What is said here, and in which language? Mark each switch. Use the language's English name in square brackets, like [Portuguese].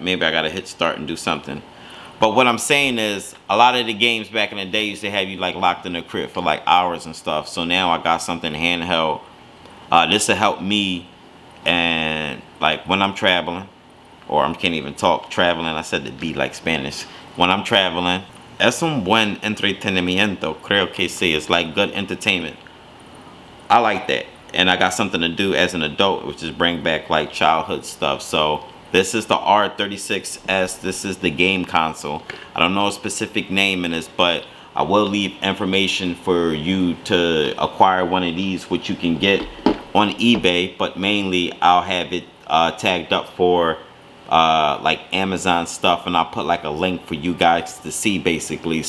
[English] Maybe I gotta hit start and do something. But what I'm saying is, a lot of the games back in the day used to have you like locked in the crib for like hours and stuff. So now I got something handheld. This will help me, and like when I'm traveling, or I can't even talk, traveling, I said to be like Spanish. When I'm traveling, [Spanish] es un buen entretenimiento, creo que sí. [English] It's like good entertainment. I like that. And I got something to do as an adult, which is bring back like childhood stuff. So this is the R36S. This is the game console. I don't know a specific name in this, but I will leave information for you to acquire one of these, which you can get on eBay, but mainly I'll have it tagged up for like Amazon stuff, and I'll put like a link for you guys to see basically.